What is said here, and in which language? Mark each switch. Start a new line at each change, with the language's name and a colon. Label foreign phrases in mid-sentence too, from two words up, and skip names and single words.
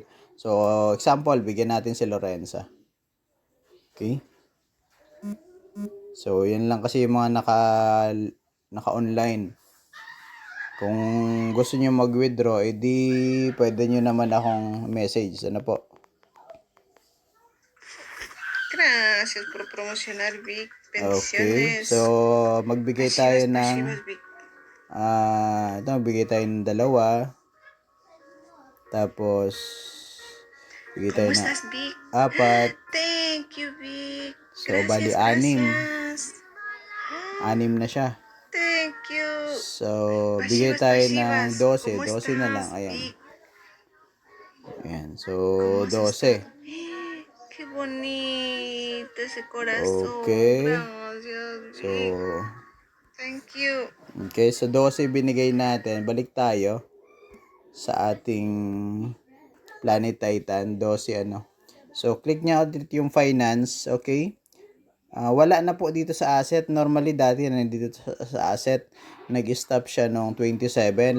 Filipino: So, example, bigyan natin si Lorenza. Okay. So, yun lang kasi yung mga naka-online. Kung gusto niyo mag-withdraw, edi pwede niyo naman akong message. Ano po?
Spanish: Gracias por promocionar, Vic.
Filipino: Okay. Bendiciones. So, magbigay tayo ng Vic. ito, magbigay tayo ng dalawa. Tapos, bigay tayo ng Vic? 4.
English: Thank you, Vic.
Filipino: So, bali 6. 6 na siya.
English: Thank you.
Filipino: So, bigay tayo ng 12. 12 na lang. Ayan. Vic? Ayan. So, 12.
Spanish: Qué bonito ese corazón.
Filipino: Okay. Gracias, Vic. So,
English: thank you.
Filipino: Okay, so 12 binigay natin. Balik tayo sa ating Planet Titan. 12 ano. So, click nyo ulit yung finance. Okay. Wala na po dito sa asset. Normally, dati nandito sa asset. Nag-stop siya noong 27.